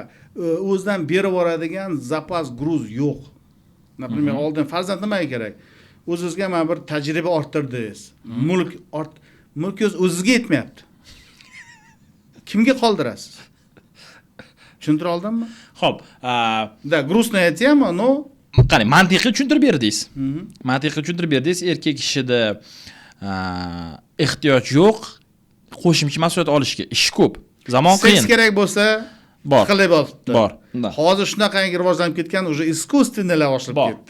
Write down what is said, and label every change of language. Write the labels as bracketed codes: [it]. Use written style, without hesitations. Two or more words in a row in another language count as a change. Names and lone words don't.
[uz] O'zidan berib yuboradigan [ru] zapas gruz [uz] yo'q. Например, oldin farzand nimaga kerak? O'zingizga mana bir tajriba orttirdingiz. Mulk o'zingizga yetmayapti. Kimga qoldirasiz? Tushuntira oldimmi? Xo'p, [ru] da грустная tема, но [uz] qani mantiqiy tushuntirib berdingiz. Mantiqiy tushuntirib berdingiz. Erkak kishida ehtiyoj yo'q, qo'shimcha mas'uliyat olishga. Ish ko'p. Zamon qiyin. Seks kerak bo'lsa, bor. Qilib olibdi. Bor. Hozir shunaqangi rivojlanib ketgan, [ru] уже искусственныйlar [uz] oshib ketdi.